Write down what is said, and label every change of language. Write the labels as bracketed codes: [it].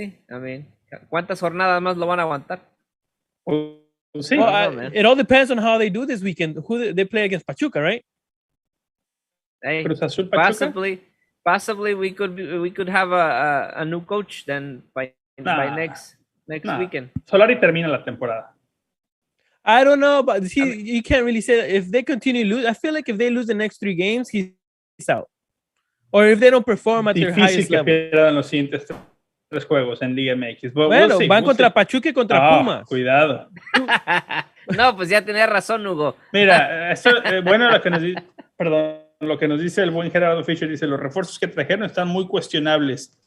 [en] I mean, [es] ¿cuántas jornadas más lo van a aguantar? [en] We'll see. It all depends on how they do this weekend. Who they play against Pachuca, right? Hey, Cruz Azul, Pachuca? Possibly we could have a new coach then by next weekend. [es] Solari termina la temporada. [en] I don't know, but you can't really say that. If they continue to lose, I feel like if they lose the next 3 games, he's out. Or if they don't perform at their highest level. [es] Difícil que pierdan los siguientes 3 juegos en Liga MX. Bueno, van contra Pachuca y contra Pumas. Cuidado. No, pues ya tenía razón, Hugo. Mira, bueno, lo que nos dice el buen Gerardo Fisher, dice, los refuerzos que trajeron están muy cuestionables.